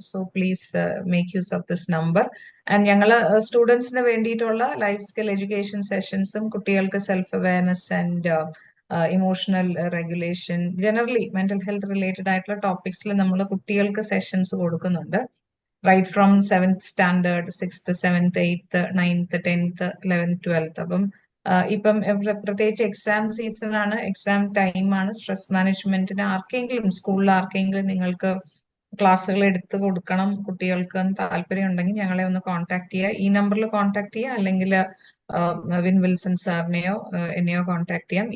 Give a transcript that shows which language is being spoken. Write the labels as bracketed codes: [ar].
[en] So please make use of this number. [ml] And ഞങ്ങൾ സ്റ്റുഡൻസിന് വേണ്ടിയിട്ടുള്ള ലൈഫ് സ്കിൽ എഡ്യൂക്കേഷൻ സെഷൻസും കുട്ടികൾക്ക് self awareness and emotional regulation, generally mental health related ആയിട്ടുള്ള ടോപ്പിക്സിൽ നമ്മൾ കുട്ടികൾക്ക് സെഷൻസ് കൊടുക്കുന്നുണ്ട്. [en] Right from 7th standard, 6th, 7th, 8th, 9th, 10th, 11th, 12th. [ml] അപ്പം ഇപ്പം പ്രത്യേകിച്ച് എക്സാം സീസൺ ആണ്, എക്സാം ടൈമാണ്. സ്ട്രെസ് മാനേജ്മെന്റിന് ആർക്കെങ്കിലും സ്കൂളിൽ ആർക്കെങ്കിലും നിങ്ങൾക്ക് ക്ലാസ്സുകൾ എടുത്ത് കൊടുക്കണം കുട്ടികൾക്ക് താല്പര്യം ഉണ്ടെങ്കിൽ ഞങ്ങളെ ഒന്ന് കോൺടാക്ട് ചെയ്യുക. ഈ നമ്പറിൽ കോൺടാക്ട് ചെയ്യുക, അല്ലെങ്കിൽ വിൻ വിൽസൺ സാറിനെയോ എന്നെയോ കോൺടാക്ട് ചെയ്യാം.